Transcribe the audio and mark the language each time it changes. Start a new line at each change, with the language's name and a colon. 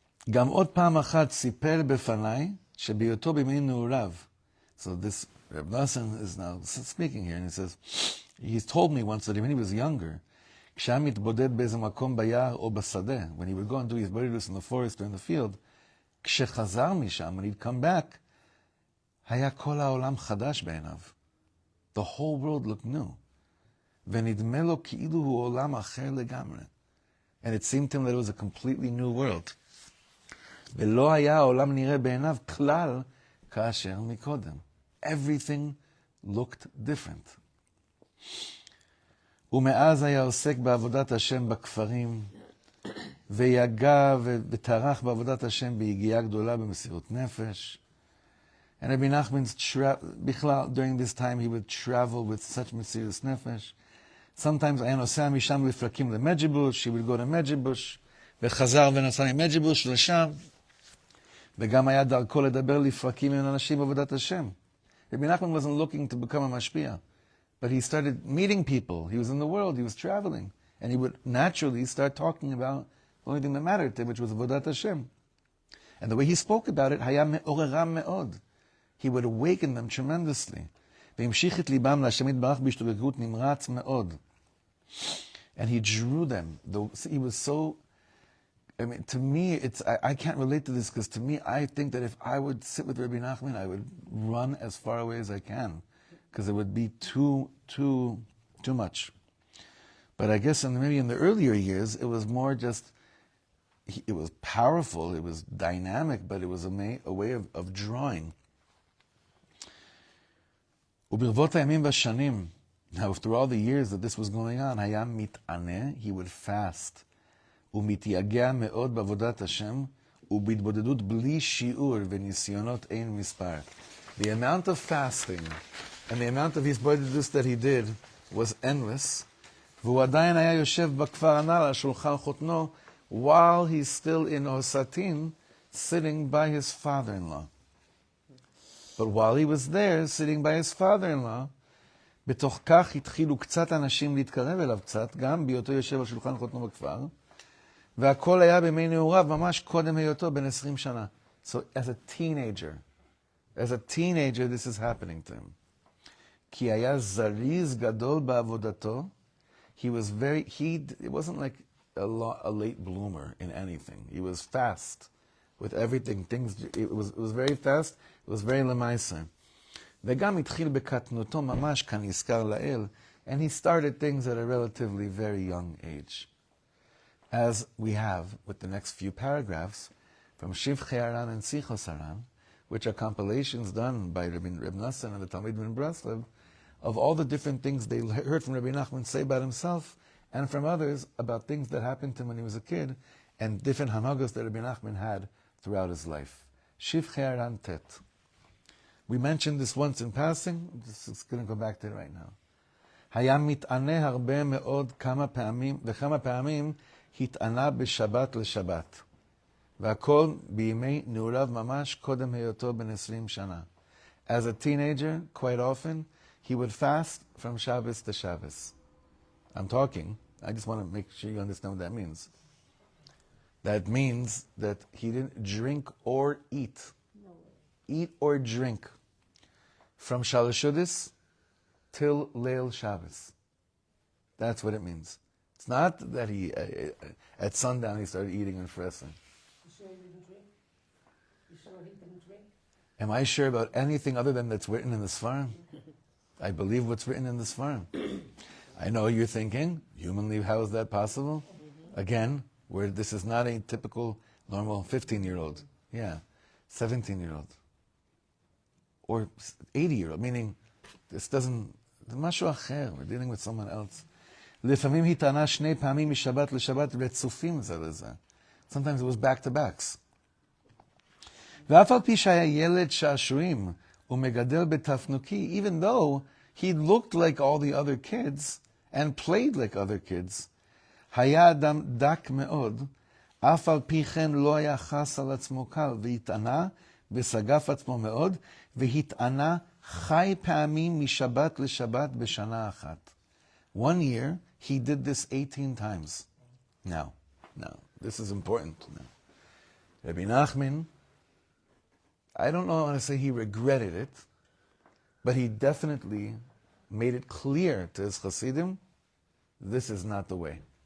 Hebrew: גם עוד פעם אחת סיפר בפניי שבהיותו בימי נעוריו.
English: So this Rebbe Nachman is now speaking here, and he says, he's told me once that when he was younger,
Hebrew: כשהיה מתבודד באיזה מקום ביער או בשדה,
English: when he would go and do his bodilus in the forest or in the field,
Hebrew: כשחזר משם,
English: when he'd come back,
Hebrew: היה כל העולם חדש בעיניו.
English: The whole world looked new.
Hebrew: ונדמה לו כאילו הוא עולם אחר לגמרי.
English: And it seemed to him that it was a completely new world.
Hebrew: ולא היה העולם נראה בעיניו כלל כאשר מקודם.
English: Everything looked different.
Hebrew: ומאז היה עוסק בעבודת השם בכפרים, ויגע וטרח בעבודת השם ביגיעה גדולה במסירות נפש.
English: And Rebbe Nachman's
Hebrew: בכלל,
English: during this time he would travel with such mesiras nefesh. Sometimes
Hebrew: היה נוסע משם לפרקים למג'יבוש,
English: he would go to
Hebrew: מג'יבוש, וחזר ונסע ממג'יבוש לשם, וגם היה דרכו לדבר לפרקים עם אנשים בעבודת השם.
English: Rebbe Nachman wasn't looking to become a mashpia, but he started meeting people. He was in the world, he was traveling, and he would naturally start talking about the only thing that mattered to him, which was avodat Hashem. And the way he spoke about it,
Hebrew: היה מעוררם מאוד.
English: He would awaken them tremendously.
Hebrew: והמשיך את ליבם להשם יתברך בהשתוקקות נמרץ מאוד.
English: And he drew them. He was so, to me, I can't relate to this, because to me, I think that if I would sit with Rebbe Nachman, I would run as far away as I can, because it would be too much. But I guess maybe in the earlier years, it was more just, it was powerful, it was dynamic, but it was a way of drawing.
Hebrew: וברבות הימים והשנים,
English: now through all the years that this was going on,
Hebrew: היה מתענה,
English: he would fast,
Hebrew: ומתייגע מאוד בעבודת השם, ובהתבודדות בלי שיעור וניסיונות אין מספר.
English: The amount of fasting and the amount of his bodilus that he did was endless,
Hebrew: והוא עדיין היה יושב בכפר הנ"ל על שולחן חותנו,
English: while he's still in Osatin, sitting by his father-in-law. But while he was there, sitting by his father-in-law,
Hebrew: בתוך כך התחילו קצת אנשים להתקרב אליו קצת, גם בהיותו יושב על שולחן חותנו בכפר, והכל היה בימי נעוריו, ממש קודם היותו בן 20 שנה.
English: So as a teenager, this is happening to him.
Hebrew: כי היה זריז גדול בעבודתו,
English: it wasn't like a late bloomer in anything. He was fast with everything. It was very fast, it was very
Hebrew: למעשה. וגם התחיל בקטנותו ממש כנזכר לאל,
English: and he started things at a relatively very young age. As we have with the next few paragraphs from Shivchei Haran and Sichos Haran, which are compilations done by Rebbe Nachman and the Talmidim in Breslov, of all the different things they heard from Rebbe Nachman say about himself and from others about things that happened to him when he was a kid, and different hanagos that Rebbe Nachman had throughout his life. Shivchei Haran Tet. We mentioned this once in passing, I'm just going to go back to it right now.
Hebrew: היה מתענה הרבה מאוד וכמה פעמים התענה בשבת לשבת. והכל בימי נעוריו ממש קודם היותו בן 20 שנה.
English: As a teenager, quite often, he would fast from Shabbos to Shabbos. I just want to make sure you understand what that means. That means that he didn't drink or eat. Eat or drink from Shalosh Shudas till Leil Shabbos. That's what it means. It's not that he, at sundown, he started eating and fasting. You sure he didn't drink? You sure he didn't drink? Am I sure about anything other than that's written in the Sfarim? I believe what's written in the Sfarim. I know you're thinking, humanly, how is that possible? Again, where this is not a typical, normal 15-year-old. Yeah, 17-year-old. Or 80-year-old, meaning this doesn't,
Hebrew: זה משהו אחר,
English: we're dealing with someone else.
Hebrew: לפעמים היא טענה 2 פעמים משבת לשבת רצופים זה לזה.
English: Sometimes it was back to backs.
Hebrew: ואף על פי שהיה ילד שעשועים ומגדל בתפנוקי,
English: even though he looked like all the other kids
Hebrew: and played like other kids, היה אדם דק מאוד, אף על פי כן לא היה חס על עצמו קל, והתענה וסגף עצמו מאוד, והתענה חי פעמים משבת לשבת בשנה אחת.
English: One year, he did this 18 times. Now, this is important. Now, Rebbe Nachman, I don't know how to say he regretted it, but he definitely made it clear to his Hasidim, this is not the way.